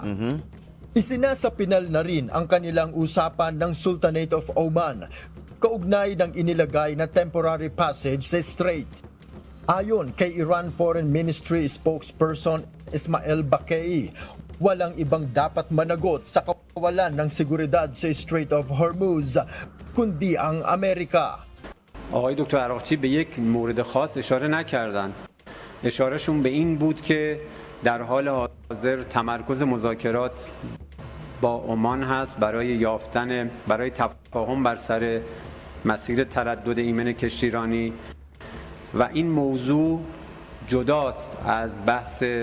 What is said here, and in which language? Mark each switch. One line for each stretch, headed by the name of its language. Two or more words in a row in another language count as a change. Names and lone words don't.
Filipino: Isinasapinal na rin ang kanilang usapan ng Sultanate of Oman, kaugnay ng inilagay na
English: temporary passage
Filipino: sa strait. Ayon kay
English: Iran Foreign Ministry spokesperson
Filipino: Ismail Bakei, walang ibang dapat managot sa kawalan ng seguridad sa Strait of Hormuz, kundi ang Amerika.
Persian: آقای دکتر عراقچی به یک مورد خاص اشاره نکردند. اشارهشون به این بود که در حال حاضر تمرکز مذاکرات با عمان هست برای تفاهم بر سر مسیر تردد ایمن کشتیرانی و این موضوع جداست از بحث